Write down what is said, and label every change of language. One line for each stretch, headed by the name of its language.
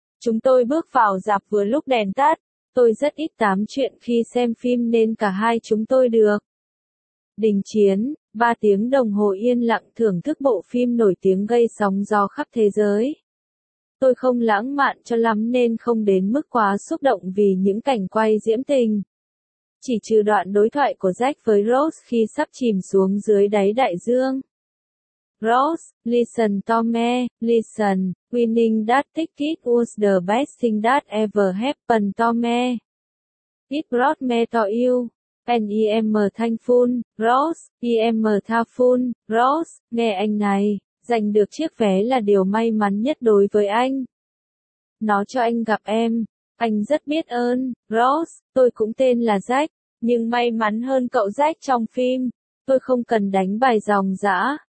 Vietnamese: Chúng tôi bước vào rạp vừa lúc đèn tắt. Tôi rất ít tám chuyện khi xem phim nên cả hai chúng tôi được đình chiến, 3 tiếng đồng hồ yên lặng thưởng thức bộ phim nổi tiếng gây sóng gió khắp thế giới. Tôi không lãng mạn cho lắm nên không đến mức quá xúc động vì những cảnh quay diễm tình. Chỉ trừ đoạn đối thoại của Jack với Rose khi sắp chìm xuống dưới đáy đại dương.
English: Rose, listen to me, listen, winning that ticket was the best thing that ever happened to me. It brought me to you. And I am thankful,
Vietnamese: Rose, I am thankful, Rose, nghe anh này, giành được chiếc vé là điều may mắn nhất đối với anh. Nó cho anh gặp em, anh rất biết ơn, Rose, tôi cũng tên là Jack, nhưng may mắn hơn cậu Jack trong phim, tôi không cần đánh bài dòng dã.